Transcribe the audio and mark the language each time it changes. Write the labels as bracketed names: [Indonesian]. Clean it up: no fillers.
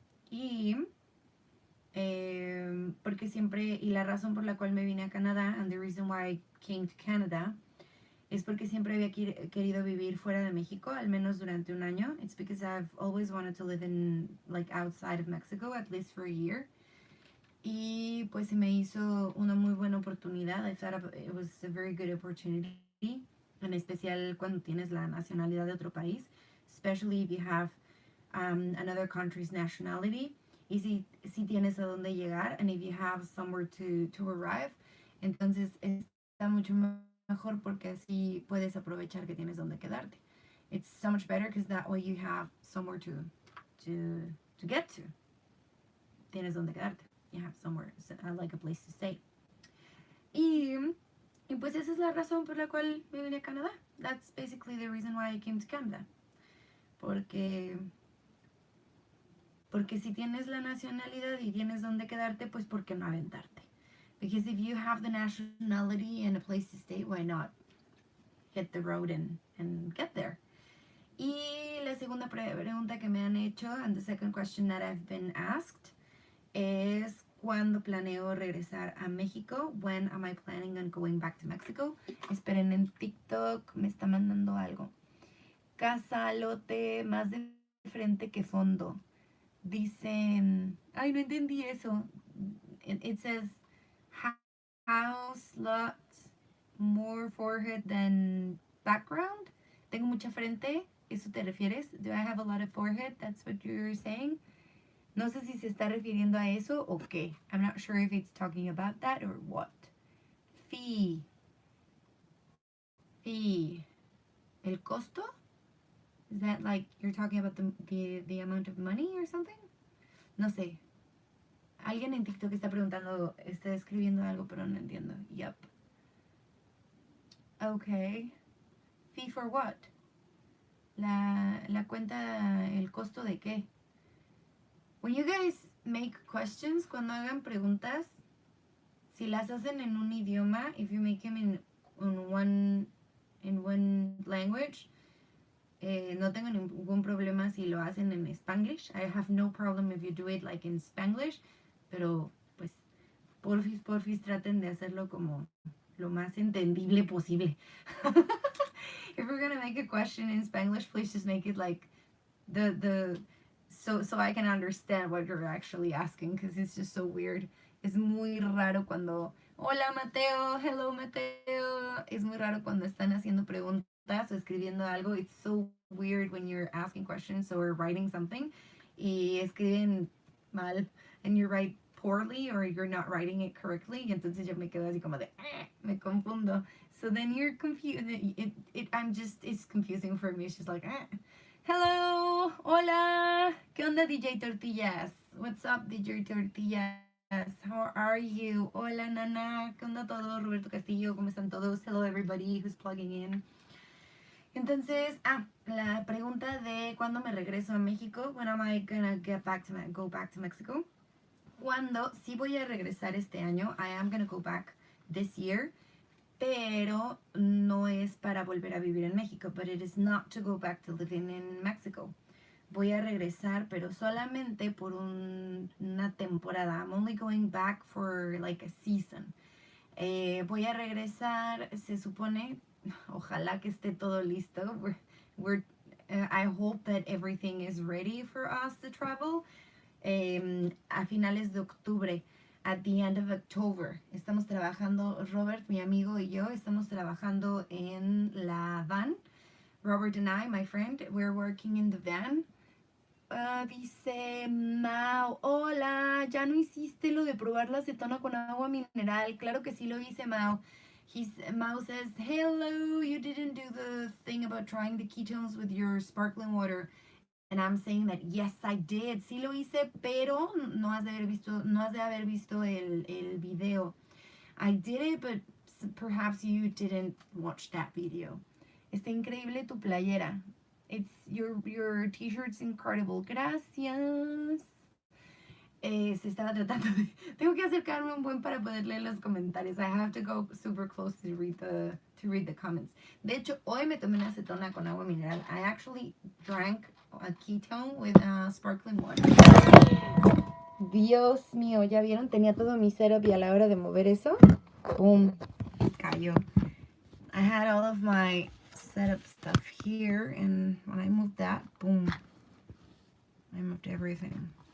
[Spanish] Y porque siempre, y la razón por la cual me vine a Canadá, [English] and the reason why I came to Canada, [Spanish] es porque siempre había querido vivir fuera de México, al menos durante un año. [English] It's because I've always wanted to live in, like, outside of Mexico, at least for a year. [Spanish] Y pues se me hizo una muy buena oportunidad. [English] I thought it was a very good opportunity, [Spanish] en especial cuando tienes la nacionalidad de otro país, [English] especially if you have another country's nationality. [Spanish] Y si tienes a dónde llegar, [English] and if you have somewhere to arrive, [Spanish] entonces está mucho mejor porque así puedes aprovechar que tienes donde quedarte. [English] It's so much better because that way you have somewhere to get to. [Spanish] Tienes donde quedarte. [English] You have somewhere, like a place to stay. [Spanish] Y pues esa es la razón por la cual me vine a Canadá. [English] That's basically the reason why I came to Canada. [Spanish] Porque si tienes la nacionalidad y tienes donde quedarte, pues ¿por qué no aventarte? [English] Because if you have the nationality and a place to stay, why not hit the road and get there? [Spanish] Y la segunda pregunta que me han hecho, [English] and the second question that I've been asked, [Spanish] es ¿cuándo planeo regresar a México? [English] When am I planning on going back to Mexico? [Spanish] Esperen, en TikTok me está mandando algo. Casa, lote, más de frente que fondo. Dicen, ay, no entendí eso. [English] It says house, lot, more forehead than background. [Spanish] Tengo mucha frente, ¿eso te refieres? [English] Do I have a lot of forehead? That's what you're saying. [Spanish] No sé si se está refiriendo a eso o qué. [English] I'm not sure if it's talking about that or what. Fee. [Spanish] ¿El costo? [English] Is that like you're talking about the amount of money or something? [Spanish] No sé. Alguien en TikTok está preguntando, está escribiendo algo, pero no entiendo. Yup. [English] Okay. Fee for what? [Spanish] La cuenta, ¿el costo de qué? [English] When you guys make questions, [Spanish] cuando hagan preguntas, si las hacen en un idioma, [English] if you make them in one language, [Spanish] no tengo ningún problema si lo hacen en Spanglish. [English] I have no problem if you do it like in Spanglish, [Spanish] pero pues porfis traten de hacerlo como lo más entendible posible. [English] If you're gonna make a question in Spanglish, please just make it like so I can understand what you're actually asking, because it's just so weird. [Spanish] Es muy raro cuando hola Mateo, [English] hello Mateo. [Spanish] Es muy raro cuando están haciendo preguntas o escribiendo algo. [English] It's so weird when you're asking questions or writing something [Spanish] y escriben mal [English] and you write poorly or you're not writing it correctly. [Spanish] Y entonces yo me quedo así como de me confundo. [English] So then you're confused. It's confusing for me. It's just like hello, [Spanish] hola, ¿qué onda DJ Tortillas? [English] What's up DJ Tortillas? How are you? [Spanish] Hola Nana, ¿qué onda todo? Roberto Castillo, ¿cómo están todos? [English] Hello everybody who's plugging in. [Spanish] Entonces, la pregunta de cuándo me regreso a México. [English] When am I gonna go back to Mexico? [Spanish] Cuando sí voy a regresar este año. [English] I am gonna go back this year. [Spanish] Pero no es para volver a vivir en México. [English] But it is not to go back to living in Mexico. [Spanish] Voy a regresar, pero solamente por una temporada. [English] I'm only going back for like a season. [Spanish] Voy a regresar, se supone, ojalá que esté todo listo. [English] I hope that everything is ready for us to travel. [Spanish] A finales de octubre, [English] at the end of October. [Spanish] Estamos trabajando, Robert, mi amigo y yo, estamos trabajando en la van. [English] Robert and I, my friend, we're working in the van. [Spanish] Dice Mau, hola, ya no hiciste lo de probar la acetona con agua mineral. Claro que sí lo hice, Mau. [English] Mau says, hello, you didn't do the thing about trying the ketones with your sparkling water. And I'm saying that, yes, I did. [Spanish] Sí lo hice, pero no has de haber visto el video. [English] I did it, but perhaps you didn't watch that video. [Spanish] Está increíble tu playera. [English] Your t-shirt's incredible. [Spanish] Gracias. Se estaba tratando de... Tengo que acercarme un buen para poder leer los comentarios. [English] I have to go super close to read the comments. [Spanish] De hecho, hoy me tomé una acetona con agua mineral. [English] I actually drank a ketone with sparkling water. [Spanish] Dios mío, ¿ya vieron? Tenía todo mi setup y a la hora de mover eso, ¡pum! Cayó. [English] I had all of my setup stuff here, and when I moved that, boom, I moved everything.